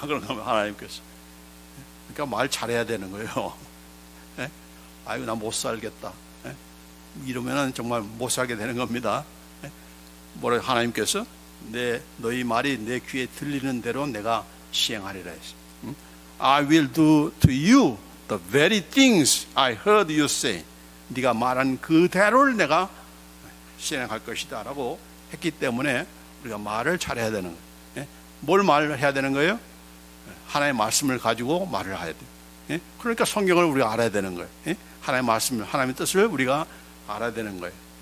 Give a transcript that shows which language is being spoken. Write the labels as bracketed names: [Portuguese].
[Korean] 그런 거면 하나님께서. 그러니까 말 잘해야 되는 거예요. 아이고 나 못 살겠다. 이러면은 정말 못 살게 되는 겁니다. 뭐라 하나님께서 너희 말이 내 귀에 들리는 대로 내가 시행하리라 했어요. [English] I will do to you the very things I heard you say. [Korean] 네가 말한 그대로를 내가 시행할 것이다 라고 했기 때문에 우리가 말을 잘해야 되는 거예요. 뭘 말을 해야 되는 거예요? 하나님의 말씀을 가지고 말을 해야 돼요. 그러니까 성경을 우리가 알아야 되는 거예요. 하나님의 말씀을, 하나님의 뜻을 우리가 알아야 되는 거예요.